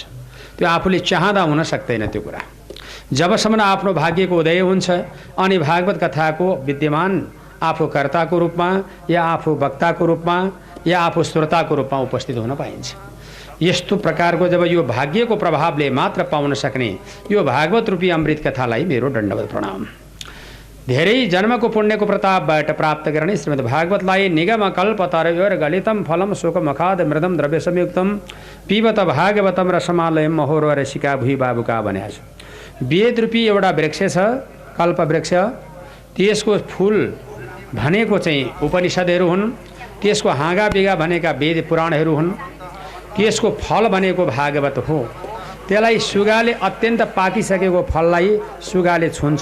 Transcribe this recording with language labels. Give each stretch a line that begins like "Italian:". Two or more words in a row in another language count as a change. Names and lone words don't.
Nepali: त्यो आफूले चाहँदा हुन सक्दैन त्यो कुरा। जबसम्म आफ्नो भाग्यको उदय हुन्छ अनि भागवत कथाको विद्यमान आफू कर्ताको रूपमा या आफू वक्ताको रूपमा या आफू श्रोताको रूपमा उपस्थित हुन पाइन्छ। यस्तो प्रकारको जब यो भाग्यको प्रभावले मात्र पाउन सक्ने यो भागवत रूपी अमृत कथालाई मेरो दण्डवत प्रणाम। धेरै जन्मको पुण्यको प्रतापबाट प्राप्त गर्ने श्रीमद् भागवतलाई
Sanskrit: निगम कल्पतरयोर गलितम फलम शोकमखाद मृदम द्रव्य संयुक्तम पिबत भागवतम रसमालयम महोर रसिका भुइ
Nepali: बाबुका भनेको छ। वेद रूपी एउटा वृक्ष छ, कल्प वृक्ष। त्यसको फूल भनेको चाहिँ उपनिषदहरू हुन्, त्यसको हाँगा बिगा भनेका वेद पुराणहरू हुन्, त्यसको फल भनेको भागवत हो। त्यसलाई सुगाले अत्यन्त पाकिसकेको फललाई सुगाले छुन्छ।